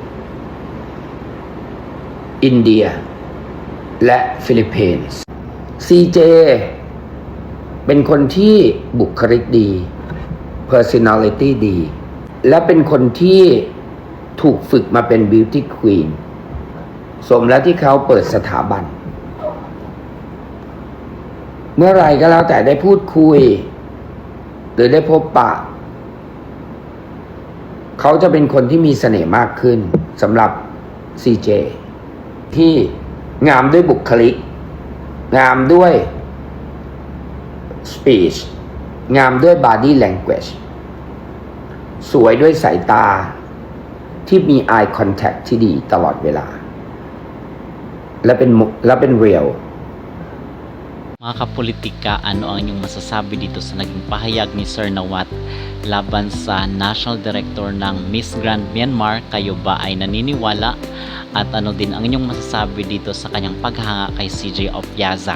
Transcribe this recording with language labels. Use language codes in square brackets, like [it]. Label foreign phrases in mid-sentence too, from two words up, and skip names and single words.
[th] อินเดียและฟิลิปปินส์ CJ เป็นคนที่บุคลิกดี personality ดีและเป็นคนที่ถูกฝึกมาเป็น [en] beauty queen [th] สมแล้วที่เขาเปิดสถาบันเมื่อไรก็แล้วแต่ได้พูดคุยหรือได้พบปะ เขาจะเป็นคนที่มีเสน่ห์มากขึ้นสำหรับ CJ ที่งามด้วยบุคลิกงามด้วย speech งามด้วย [en] body language [th] สวยด้วยสายตาที่มี [en] eye contact [th] ที่ดีตลอดเวลาและเป็น real. [tl] Mga kapolitika, ano ang inyong masasabi dito sa naging pahayag ni Sir Nawat laban sa National Director ng Miss Grand Myanmar? Kayo ba ay naniniwala? At ano din ang inyong masasabi dito sa kanyang paghanga kay CJ Opiasa?